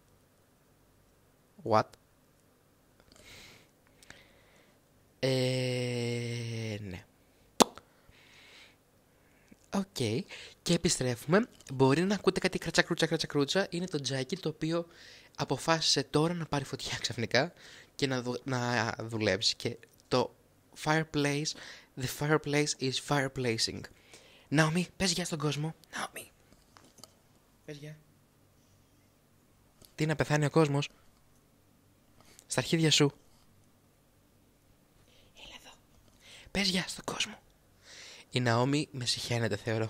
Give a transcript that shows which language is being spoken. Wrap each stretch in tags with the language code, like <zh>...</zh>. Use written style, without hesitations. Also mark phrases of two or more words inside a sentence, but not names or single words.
<el>What? Ναι. Οκ. Και επιστρέφουμε. Μπορεί να ακούτε κάτι κρατσακρούτσα. Είναι το τζάκι το οποίο αποφάσισε τώρα να πάρει φωτιά ξαφνικά και να δουλέψει. Και το</el> <en>fireplace, the fireplace is fireplacing.</en> <el>Ναόμι, πες γεια στον κόσμο. Ναόμι. Πες γεια. Τι, να πεθάνει ο κόσμος? Στα αρχίδια σου. Πες γεια στον κόσμο. Η Ναόμι με συχαίνεται, θεωρώ.</el>